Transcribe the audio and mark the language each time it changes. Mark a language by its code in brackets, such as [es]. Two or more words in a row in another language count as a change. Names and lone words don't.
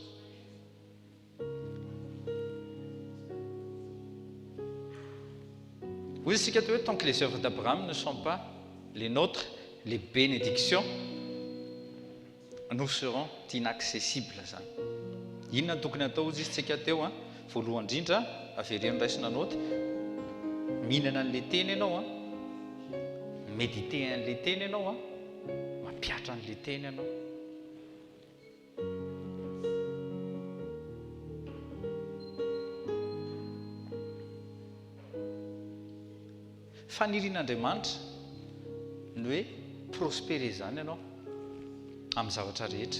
[mg] Hoy isika hoe [fr] tant que les œuvres d'Abraham ne sont pas les nôtres, les bénédictions nous serons inaccessibles zany. [mg] Inona tokony atao izy tsika teo voalohany indrindra averiny raisina noty mihinana an'le teny ianao méditer an'le teny ianao mapiatra an'le teny ianao. Fanirian'Andriamanitra ny hoe prospérer zany ianao amin'ny zavatra rehetra.